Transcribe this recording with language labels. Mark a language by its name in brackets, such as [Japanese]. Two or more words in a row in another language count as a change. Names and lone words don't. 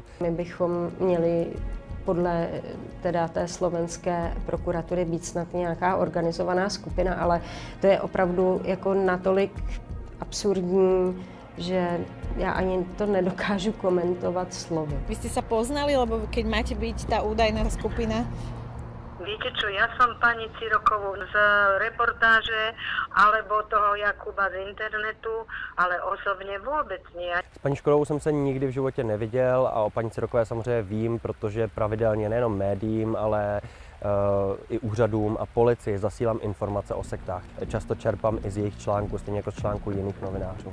[Czech] My bychom měli podle teda té slovenské prokuratury být snad nějaká organizovaná skupina, ale to je opravdu jako natolik absurdní, že ja ani to nedokážu komentovat slovy. [Slovak] Vy ste sa poznali, lebo keď máte byť tá údajná skupina? Viete čo, ja som pani Cirokovú z reportáže alebo toho Jakuba z internetu, ale [Czech] osobně vůbec [Slovak] nie. [Czech] S paní Škodovou jsem se nikdy v životě neviděl a o paní Cirokové samozřejmě vím, protože pravidelně nejenom médiím, ale i úřadům a policii zasílám informace o sektách. Často čerpám i z jejich článků, stejně jako z článků jiných novinářů.